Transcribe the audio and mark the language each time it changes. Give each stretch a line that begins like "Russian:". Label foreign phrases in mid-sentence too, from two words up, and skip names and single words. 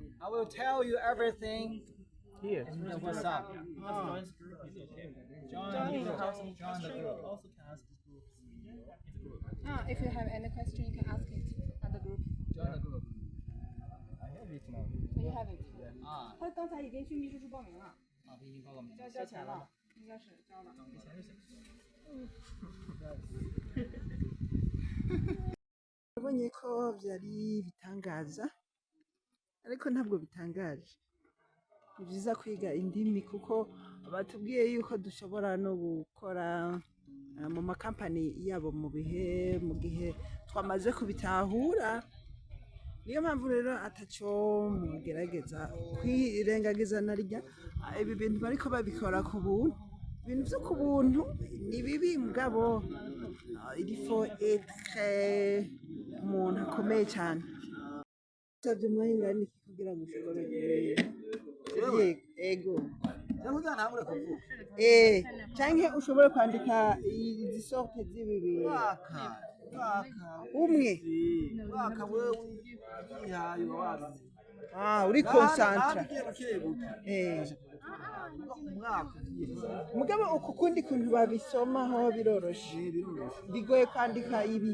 English: I will tell you everything Here. in the WhatsApp. Join the group is okay. Join the group. Also can ask this group. It's a group. If you have any question, you can ask it at the group. Join the group. I have it now. You have it.
Chinese: 啊，他刚才已经去秘书处报名了，已经报过名了。交钱了，应该是交了。
Kinyarwanda: Nabonye ko byari bitangaza ariko ntabwo bitangaje.
Rundi: Ni byiza kwiga indimi kuko batubwiye yuko dushobora no gukora mu makampani yabo mu gihe twamaze kubitahura. Niyo mpamvu rero ataco mugerageza kwirengagiza na rya ibi bintu bariko babikora ku buntu. Ibintu byo ku buntu ni bibi mugabo
French: il faut être
Rundi: umuntu akomeye cyane. Savye umwanya ingana iki kugira ngo ushobore ego canke ushobore kwandika izi sorte z'ibi bintu umwe uri concentre mugabo uku kundi kuntu babisomaho biroroshe bigoye kwandika ibi